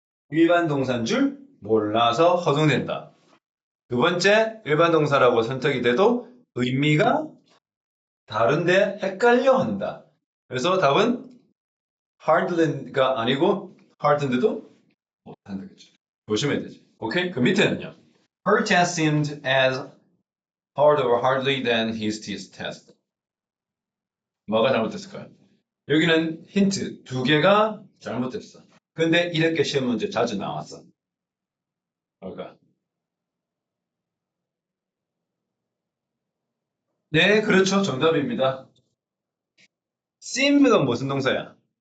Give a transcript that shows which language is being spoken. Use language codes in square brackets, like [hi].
[ko] 일반 동사인 줄 몰라서 허둥댄다. 두 번째, 일반 동사라고 선택이 돼도 의미가 다른데 헷갈려 한다. 그래서 답은 hardly가 아니고 hard인데도 못한다. 그죠? 조심해야 되지. 오케이? 그 밑에는요. [en] Her test seemed as hard or hardly than his test. [ko] 뭐가 잘못됐을까요? 여기는 힌트 두 개가 잘못됐어. 근데 이렇게 시험 문제 자주 나왔어. 뭘까? 네, 그렇죠. 정답입니다. seem가 무슨 동사야?